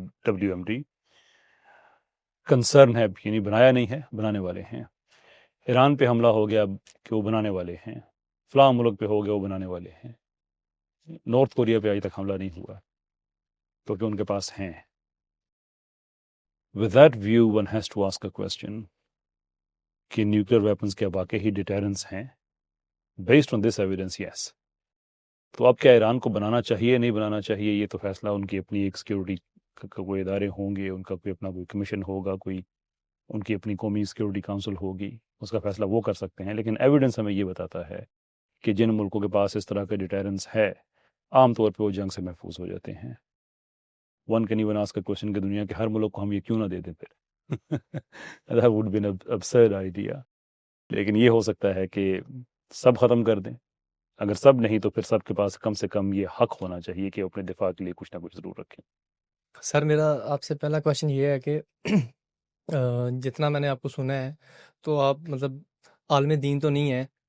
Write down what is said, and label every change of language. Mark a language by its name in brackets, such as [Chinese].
[Urdu] WMD concern ہے، یعنی بنایا نہیں ہے، بنانے والے ہیں. ایران پہ حملہ ہو گیا کہ وہ بنانے والے ہیں. فلاں ملک پہ ہو گیا وہ بنانے والے ہیں. نارتھ کوریا پہ آج تک حملہ نہیں ہوا کیونکہ ان کے پاس ہیں. [English] With that view one has to ask a question [Urdu] کہ نیوکلیر ویپنز کیا واقعی ہی ڈیٹرنس ہیں؟ [English] Based on this evidence, yes. [Urdu] تو اب کیا ایران کو بنانا چاہیے نہیں بنانا چاہیے، یہ تو فیصلہ ان کی اپنی ایک سیکیورٹی کوئی ادارے ہوں گے، ان کا کوئی اپنا کوئی کمیشن ہوگا، کوئی ان کی اپنی قومی سیکیورٹی کونسل ہوگی، اس کا فیصلہ وہ کر سکتے ہیں. لیکن ایویڈنس ہمیں یہ بتاتا ہے کہ جن ملکوں کے پاس اس طرح کا ڈیٹرنس ہے عام طور پہ وہ جنگ سے محفوظ ہو جاتے ہیں. [English] one can even ask a question [Urdu] کہ دنیا کے ہر ملک کو ہم یہ کیوں نہ دے دیں پھر. [English] That would be an absurd idea. [Urdu] لیکن یہ ہو سکتا ہے کہ سب ختم کر دیں، اگر سب نہیں تو پھر سب کے پاس کم سے کم یہ حق ہونا چاہیے کہ اپنے دفاع کے لیے کچھ نہ کچھ ضرور رکھیں. سر میرا آپ سے پہلا کویشچن یہ ہے کہ جتنا میں نے آپ کو سنا ہے تو آپ مطلب عالم دین تو نہیں ہے.